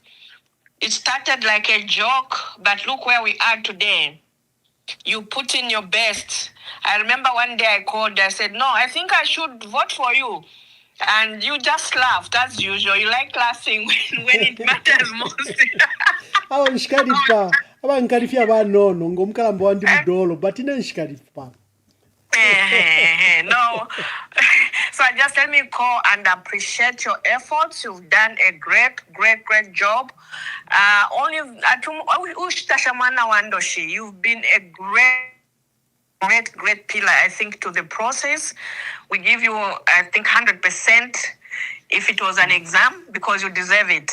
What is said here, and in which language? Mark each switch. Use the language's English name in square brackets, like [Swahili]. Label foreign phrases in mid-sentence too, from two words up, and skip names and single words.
[English] It started like a joke, but look where we are today. You put in your best. I remember one day I called, I said, no, I think I should vote for you. And you just laughed, as usual. You like laughing when it matters most. [Bemba] Abankarifya banono ngomkalambo wandi mudolo but inenshikarifa. [English] No. So just let me call and appreciate your efforts. You've done a great job. You've been a great pillar, I think, to the process. We give you, I think, 100% if it was an exam, because you deserve it.